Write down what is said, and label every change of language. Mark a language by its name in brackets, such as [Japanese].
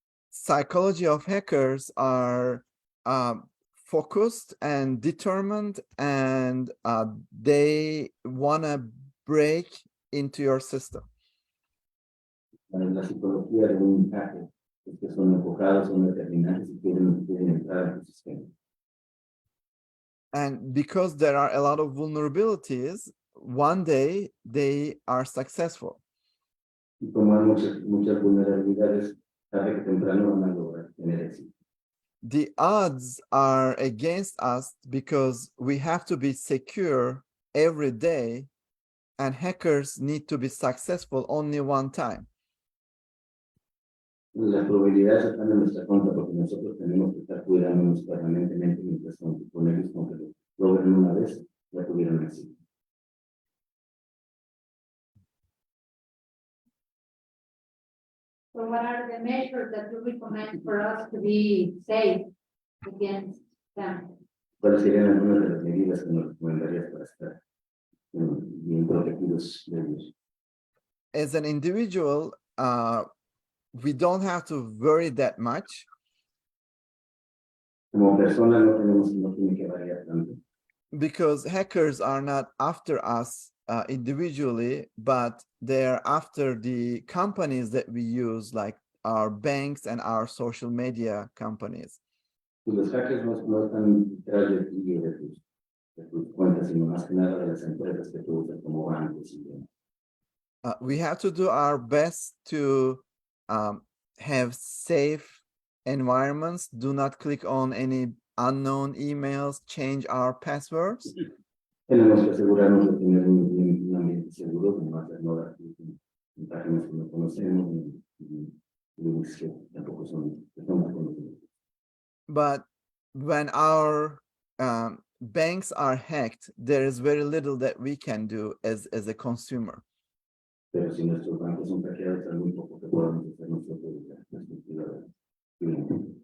[English] Psychology of hackers are focused and determined, and they want to break into your system. [Spanish] La psicología de un hacker es que son enfocados, son determinantes y quieren entrar en el sistema. [English] And because there are a lot of vulnerabilities, one day they are successful. [Spanish] Y como hay muchas vulnerabilidades, tarde que temprano van a lograr tener éxito. [English] The odds are against us because we have to be secure every day, and hackers need to be successful only one time. [Spanish] Las probabilidades están en nuestra contra porque nosotros tenemos que estar cuidándonos permanentemente mientras con ellos, con que lo logren una vez, ya tuvieron éxito. [English] So what are the measures that you recommend for us to be safe against them? [Spanish] ¿Cuáles serían algunas de las medidas que nos recomendarías para estar bien protegidos de ellos? [English] As an individual, we don't have to worry that much [Spanish] Como persona no tiene que variar tanto, [English] because hackers are not after us individually, but they're after the companies that we use, like our banks and our social media companies. [Spanish] y los hackers no están detrás de ti y de tus cuentas, sino más que nada de las empresas que tú usas como bancos y demás. [English] We have to do our best to have safe environments. Do not click on any unknown emails, change our passwords. [Spanish] Tenemos que asegurarnos de tener un ambiente seguro, de no hacer no dar clic en páginas que no conocemos y links que tampoco que son desconocidos. [English] But when our banks are hacked, there is very little that we can do as a consumer. [Spanish] Pero si nuestros bancos son hackeados, hay muy poco que podamos hacer nosotros de la perspectiva de